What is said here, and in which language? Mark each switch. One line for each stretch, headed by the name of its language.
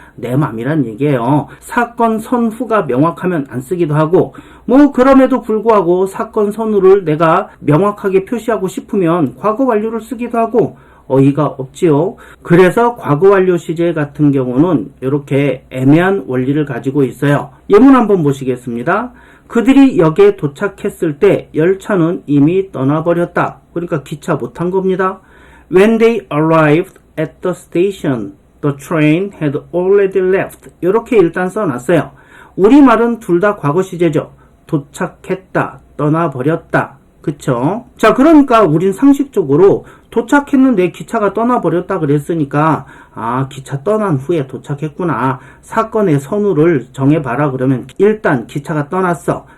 Korean: 내 맘이란 얘기예요. 사건 선후가 명확하면 안 쓰기도 하고 그럼에도 불구하고 사건 선후를 내가 명확하게 표시하고 싶으면 과거 완료를 쓰기도 하고 어이가 없지요. 그래서 과거 완료 시제 같은 경우는 이렇게 애매한 원리를 가지고 있어요. 예문 한번 보시겠습니다. 그들이 역에 도착했을 때 열차는 이미 떠나버렸다. 그러니까 기차 못한 겁니다.
English: When they arrived at the station, the train had already left.
Korean: 이렇게 일단 써놨어요. 우리말은 둘 다 과거 시제죠. 도착했다, 떠나버렸다. 그쵸? 자, 그러니까 우린 상식적으로 도착했는데 기차가 떠나버렸다 그랬으니까 기차 떠난 후에 도착했구나. 사건의 선후를 정해봐라 그러면 일단 기차가 떠났어.